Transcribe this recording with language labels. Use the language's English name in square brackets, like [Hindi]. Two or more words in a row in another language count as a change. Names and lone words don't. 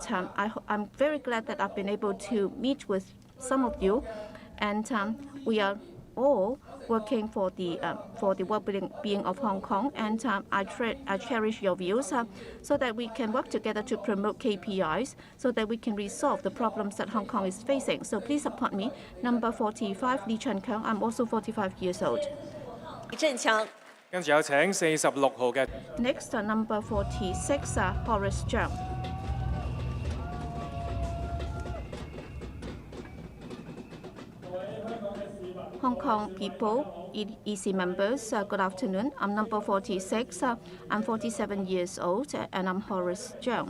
[English] I'm very glad that I've been able to meet with some of you, and we are all working for the well-being of Hong Kong, and I cherish your views so that we can work together to promote KPIs so that we can resolve the problems that Hong Kong is facing. So please support me, number 45, Lee Chan Kang. I'm also 45 years old. [Cantonese] 李振強。跟住有請46號嘅。 [English] Next, number 46, Horace Zhang. Hong Kong people, EC members, good afternoon. I'm number 46. I'm 47 years old, and I'm Horace Zhang.